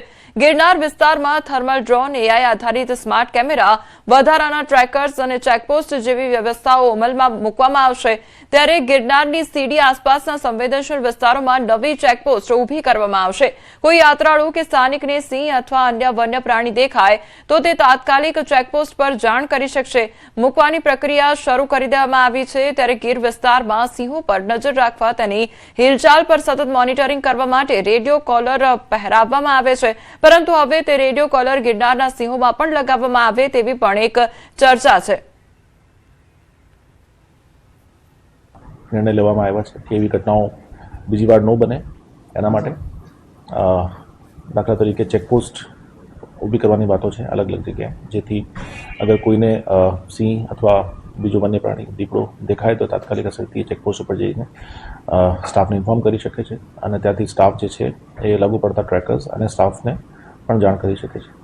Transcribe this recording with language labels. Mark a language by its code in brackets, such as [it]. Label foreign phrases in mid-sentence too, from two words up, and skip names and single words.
[gu] ગિરનાર વિસ્તારમાં [en] thermal drone, [gu] AI આધારિત [en] smart camera, [gu] વધારાના ટ્રેકર્સ અને ચેકપોસ્ટ જેવી વ્યવસ્થાઓ અમલમાં મૂકવામાં આવશે। ત્યારે ગિરનારની સીડી આસપાસના સંવેદનશીલ વિસ્તારોમાં નવી ચેકપોસ્ટ ઊભી કરવામાં આવશે। કોઈ યાત્રાળુ કે સ્થાનિકને સિંહ અથવા અન્ય વન્ય પ્રાણી દેખાય તો તે તાત્કાલિક ચેકપોસ્ટ પર જાણ કરી શકશે। મૂકવાની પ્રક્રિયા શરૂ કરી દેવામાં આવી છે। ત્યારે ગીર વિસ્તારમાં સિંહો પર નજર રાખવા તેની હિલચાલ પર સતત મૉનિટરિંગ કરવા માટે [en] radio collar [gu] પહેરાવવામાં આવે છે, પરંતુ હવે તે [en] radio collar [gu] ગિરનારના સિંહોમાં પણ લગાવવામાં આવે તેવી પણ એક ચર્ચા છે। નિર્ણય લેવામાં આવ્યા છે કે એવી ઘટનાઓ બીજી વાર ન બને એના માટે દાખલા તરીકે ચેકપોસ્ટ ઊભી કરવાની વાતો છે અલગ અલગ જગ્યાએ, જેથી અગર કોઈને સિંહ અથવા બીજો વન્ય પ્રાણી દીપડો દેખાય તો તાત્કાલિક અસરથી ચેકપોસ્ટ ઉપર જઈને સ્ટાફને ઇન્ફોર્મ કરી શકે છે, અને ત્યાંથી સ્ટાફ જે છે એ લાગુ પડતા ટ્રેકર્સ અને સ્ટાફને પણ જાણ કરી શકે છે।